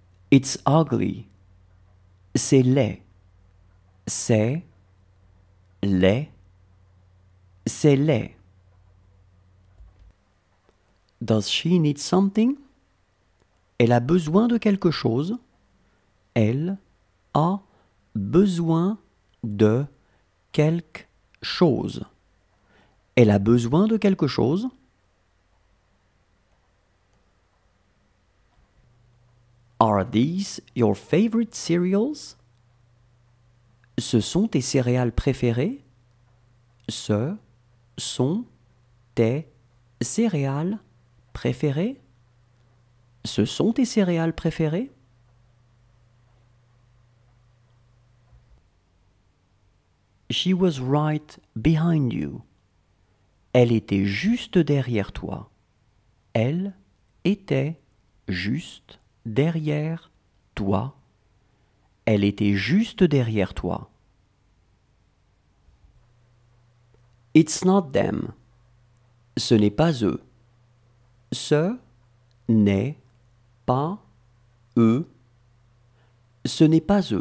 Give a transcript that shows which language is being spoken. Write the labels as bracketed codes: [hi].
[en] It's ugly. [fr] C'est laid. C'est laid. C'est laid. [en] Does she need something? [fr] Elle a besoin de quelque chose. Elle a besoin de quelque chose. Elle a besoin de quelque chose. [en] Are these your favorite cereals? [fr] Ce sont tes céréales préférées? Ce sont tes céréales préférées? Ce sont tes céréales préférées? [en] She was right behind you. [fr] Elle était juste derrière toi. Elle était juste derrière toi. Elle était juste derrière toi. [en] It's not them. [fr] Ce n'est pas eux. Ce n'est pas eux. Ce n'est pas eux.